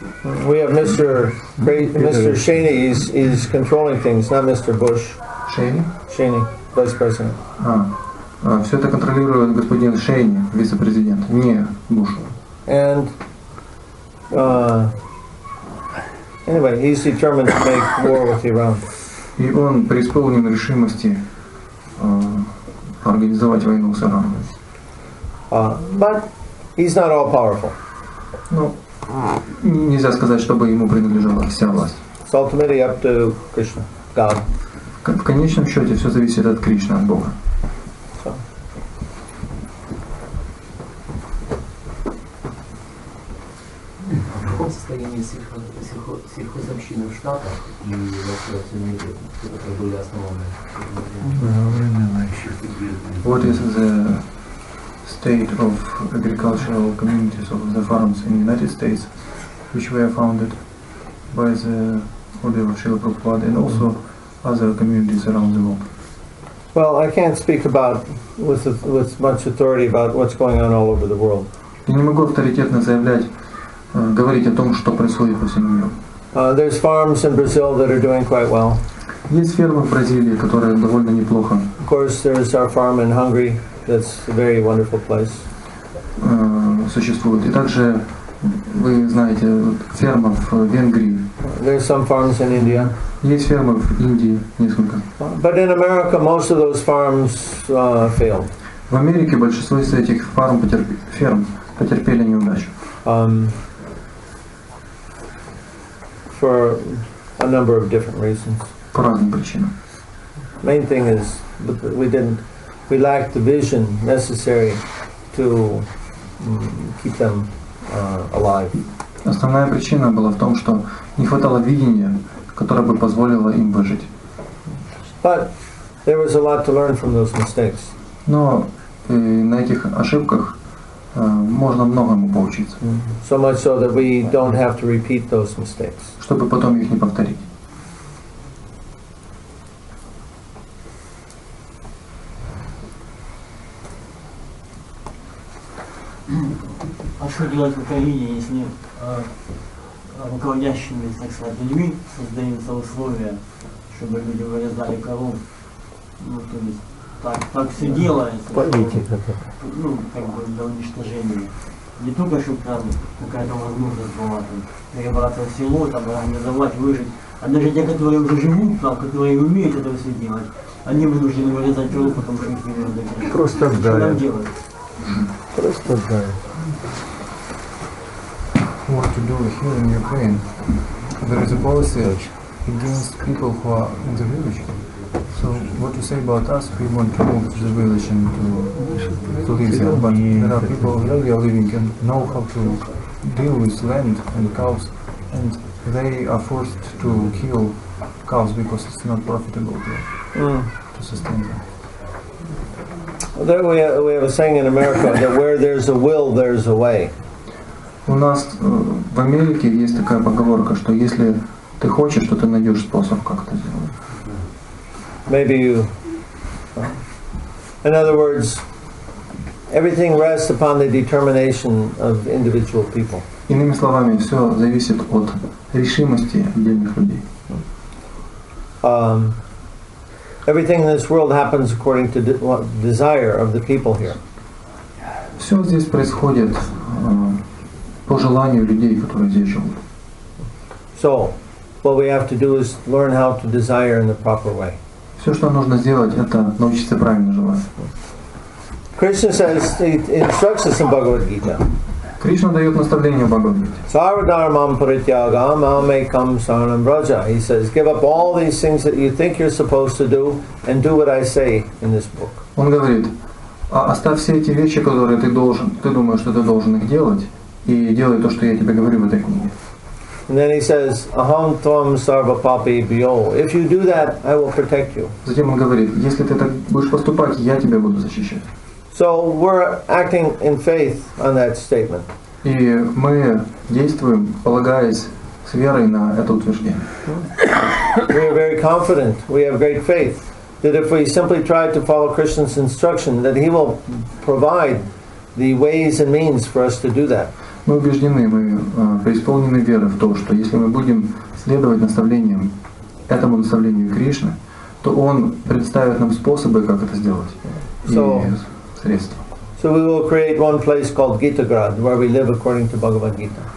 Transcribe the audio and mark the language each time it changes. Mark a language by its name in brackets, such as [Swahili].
[English] We have Mr. Cheney, he's controlling things, not Mr. Bush. Cheney, Vice President. [Russian] Все это контролирует господин Шейни, вице-президент, не Буш. [English] And anyway, he's determined to make war with Iran. [Russian] И он преисполнен решимости организовать войну с Ираном. [English] But he's not all powerful. [Russian] Ну, нельзя сказать, чтобы ему принадлежала вся власть. [English] It's ultimately up to Krishna, God. [Russian] В конечном счете все зависит от Кришны, от Бога. В каком состоянии сельхозобщины в Штатах и во всем мире, которые были основаны? [English] What is the state of agricultural communities of the farms in the United States, which were founded by the order of Srila Prabhupada and also other communities around the world? Well, I can't speak about with much authority about what's going on all over the world. [Russian] Я не могу авторитетно говорить о том, что происходит по всему миру. [English] There's farms in Brazil that are doing quite well. [Russian] Есть фермы в Бразилии, которые довольно неплохо. [English] Of course, there's our farm in Hungary. That's a very wonderful place. [Russian] Существует. И также вы знаете ферма в Венгрии. [English] There's some farms in India. [Russian] Есть фермы в Индии несколько. [English] But in America, most of those farms failed. [Russian] В Америке большинство из этих ферм потерпели неудачу. [English] For a number of different reasons. [Russian] По разным причинам. [English] Main thing is we lacked the vision necessary to keep them alive. [Russian] Основная причина была в том, что не хватало видения, которое бы позволило им выжить. [English] But there was a lot to learn from those mistakes. [Russian] Но на этих ошибках можно многому поучиться. [English] So much so that we don't have to repeat those mistakes. [Russian] Чтобы потом их не повторить. А что делать в Украине, если руководящими, так сказать, людьми создаются условия, чтобы люди вырезали коров? Ну, то есть так все делается. Политика. Ну, как бы для уничтожения. Не только, чтобы там какая-то возможность была там, перебраться в село, там, организовать, выжить. А даже те, которые уже живут там, которые умеют это все делать, они вынуждены вырезать коров, потому что их не надо. Просто что нам вдарят. делать? Просто вдарят. [English] what to do here in Ukraine. There is a policy against people who are in the village. So what you say about us, we want to move to the village and to live there. But there are people who really are living and know how to deal with land and cows, and they are forced to kill cows because it's not profitable to sustain them. We have a saying in America that where there's a will, there's a way. [Russian] У нас в Америке есть такая поговорка, что если ты хочешь, то ты найдешь способ, как это сделать. [English] Maybe you, in other words, everything rests upon the determination of individual people. [Russian] Иными словами, все зависит от решимости отдельных людей. [English] Everything in this world happens according to desire of the people here. [Russian] Все здесь происходит по желанию людей, которые здесь живут. [English] So, what we have to do is learn how to desire in the proper way. [Russian] Все, что нужно сделать, это научиться правильно желать. [English] Krishna says, he instructs us in Bhagavad Gita. [Russian] Кришна дает наставление в Бхагавад-гите. [Sanskrit] Sarvadharmam parityagam amekam saranam vraja. [English] He says, give up all these things that you think you're supposed to do and do what I say in this book. [Russian] Он говорит, оставь все эти вещи, которые ты думаешь, что ты должен их делать, и делай то, что я тебе говорю в этой книге. [English] And then he says, [Sanskrit] aham tvam sarva papi bhyo. [English] If you do that, I will protect you. [Russian] Затем он говорит, если ты так будешь поступать, я тебя буду защищать. [English] So we're acting in faith on that statement. [Russian] И мы действуем, полагаясь с верой на это утверждение. [English] We are very confident, we have great faith, that if we simply try to follow Krishna's instruction, that he will provide the ways and means for us to do that. [Russian] Мы убеждены, мы преисполнены веры в то, что если мы будем следовать наставлениям, этому наставлению Кришны, то Он предоставит нам способы, как это сделать, и средства. [English] So we will create one place called Gitagrad, where we live according to Bhagavad Gita.